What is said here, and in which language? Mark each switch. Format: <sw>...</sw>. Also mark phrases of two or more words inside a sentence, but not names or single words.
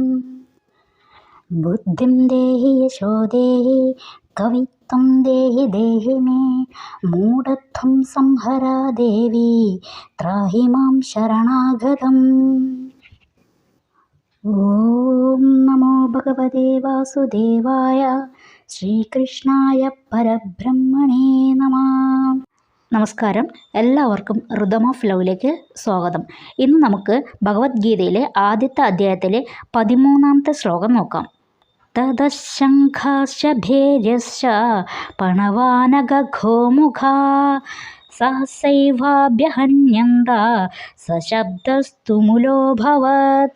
<sa>बुद्धिं देहि यशो देहि कवित्वं देहि देहि मे मूढत्वं संहरा देवी त्राहि मां शरणागतम्। ഓം നമോ ഭഗവതേ വാസുദേവായ ശ്രീകൃഷ്ണായ പരബ്രഹ്മണേ നമഃ.</sa> <ml>നമസ്കാരം, എല്ലാവർക്കും ഋതം ഓഫ് ലവിലേക്ക് സ്വാഗതം. ഇന്ന് നമുക്ക് ഭഗവത്ഗീതയിലെ ആദ്യത്തെ അധ്യായത്തിലെ 13ാമത്തെ ശ്ലോകം നോക്കാം.</ml> <sa>തദശംഖാശ്ച ഭേര്യശ്ച പണവാനഘോമുഖാ സഹസൈവാഭ്യഹന്യന്ത സശബ്ദസ്തുമുലോഭവത്.</sa>